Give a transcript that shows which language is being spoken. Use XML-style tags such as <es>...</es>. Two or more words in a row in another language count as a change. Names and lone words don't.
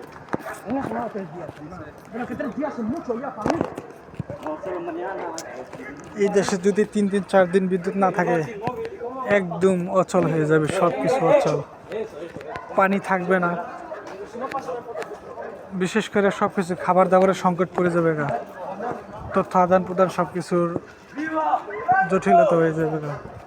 <es>Una semana o 3 días. Pero que 3 días son mucho ya para mí. No, solo mañana.</es> <bn>এই দেশে যদি 3 দিন 4 দিন বিদ্যুৎ না থাকে একদম অচল হয়ে যাবে, সব কিছু অচল। পানি থাকবে না, বিশেষ করে সব কিছু খাবার দাবারের সংকট পড়ে যাবে গা, তথ্য আদান প্রদান সব কিছুর জটিলতা হয়ে যাবে গা।</bn>